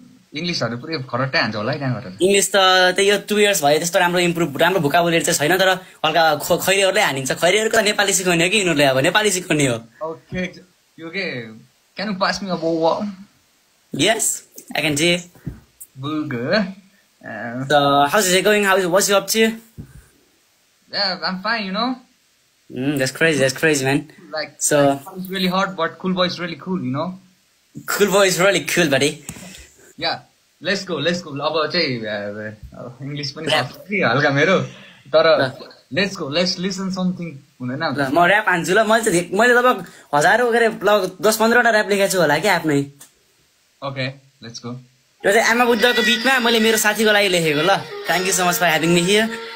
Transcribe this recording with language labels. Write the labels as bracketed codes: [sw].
[ne] इङ्ग्लिसहरू पुरै खरट्टै हान्छ होला है त्यहाँबाट? इङ्ग्लिस त त्यही यो 2 इयर्स भयो, त्यस्तो राम्रो भोकाबुलेरी चाहिँ छैन, तर हल्का खैरेहरूले हानिन्छ। खैरेहरूको त नेपाली सिकाउने हो कि यिनीहरूले अब नेपाली सिकाउने हो। ओके, यो के [en] can you pass me a bowl? Yes, I can do. Good. So how's it going? What's you up to? Yeah, I'm fine, you know. That's crazy, man. Like, so it's really hard, but Cool Boy is really cool, you know. Cool Boy is really cool, buddy. Yeah, let's go. [ne] अब चाहिँ English पनि हल्का मेरो, तर [en] let's go, let's listen something. [ne] हुँदैन म rap हान्छु ल। मैले लगभग हजारौँ गरे लगभग 10-15वटा ऱ्याप लेखेको छु होला क्या आफ्नै। [en] Okay, let's go. [ne] त्यो चाहिँ आमा बुद्धको बिचमा मैले मेरो साथीको लागि लेखेको ल। [en] Thank you so much for having me here.